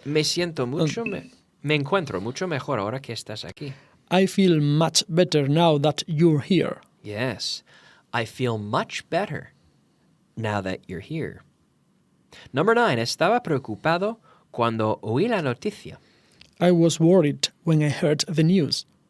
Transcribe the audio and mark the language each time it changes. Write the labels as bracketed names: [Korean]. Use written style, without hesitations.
[Spanish] Me encuentro mucho mejor ahora que estás aquí. [English] I feel much better now that you're here. Yes. I feel much better now that you're here. Number 9. [Spanish] Estaba preocupado cuando oí la noticia. [English] I was worried when I heard the news.